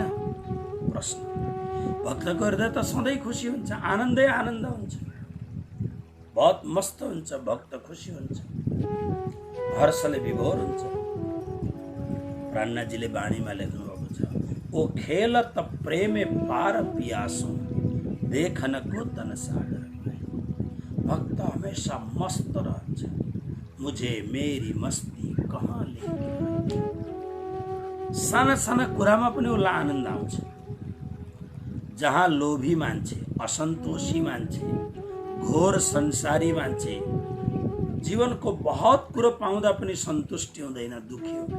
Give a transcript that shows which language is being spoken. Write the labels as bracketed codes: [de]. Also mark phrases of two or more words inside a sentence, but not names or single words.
[ne] प्रश्न। भक्तको हृदय त सधैँ खुसी हुन्छ, आनन्दै आनन्द हुन्छ, बहुत मस्त हुन्छ, भक्त खुसी हुन्छ, हर्षले विभोर हुन्छ। प्राणनाजीले बाणीमा लेख्नुभएको छ, [hi] ओ खेल त प्रेमे पार पियासो देखनको तन सागर। [ne] भक्त हमेशा मस्त रहन्छ, [hi] मुझे मेरी मस्ती कहाँ लेके। [ne] साना साना कुरामा पनि उसलाई आनन्द आउँछ। जहाँ लोभी मान्छे, असन्तोषी मान्छे, घोर संसारी मान्छे जीवनको बहुत कुरो पाउँदा पनि सन्तुष्टि हुँदैन, दुखी हुन्छ।